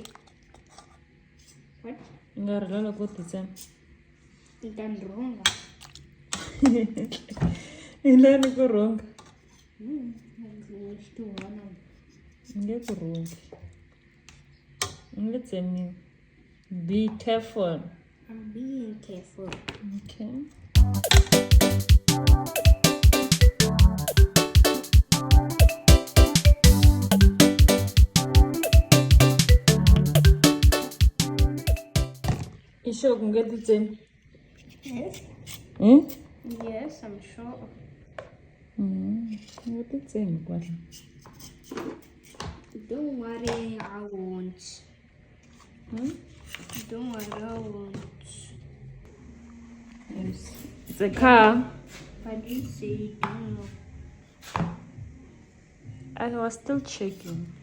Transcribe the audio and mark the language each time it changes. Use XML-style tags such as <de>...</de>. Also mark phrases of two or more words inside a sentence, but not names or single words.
<en>What?</en> <ts>nga rila loko ti tsema Itanrunga. hi lani ku rhunga Xituhana. nge ku rhungi nge tsemiwi</ts> <en>be careful I'm being careful.</en> <ts>okay i sure ku nge ti tsemi</ts> <en>Yes. Yes, I'm sure.</en> <ts>nge ti tsemi kwala</ts> <en>Don't worry, I won't. Don't worry, I won't. yes it's a car But you say you don't know. I was still checking</en>